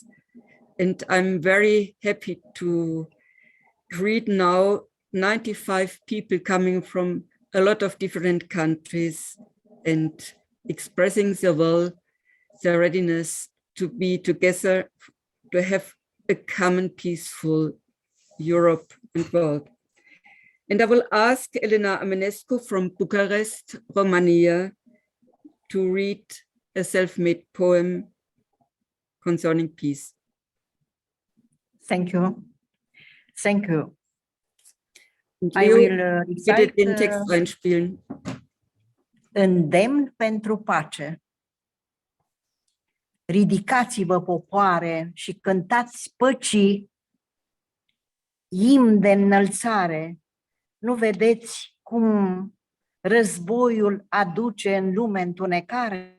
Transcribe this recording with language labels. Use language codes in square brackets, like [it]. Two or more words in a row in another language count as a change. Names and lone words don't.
[en] And I'm very happy to greet now 95 people coming from a lot of different countries and expressing their will, their readiness to be together, to have a common peaceful Europe and world. And I will ask Elena Amenescu from Bucharest, Romania, to read a self-made poem concerning peace. Thank you. Thank you. [de] Und [en] I [de] Leo, [en] will [de] bitte [en] recite [de] den Text einspielen. [ro] Îndemn pentru pace. Ridicați-vă, popoare, și cântați păcii, imn de înălțare. Nu vedeți cum războiul aduce în lume întunecare?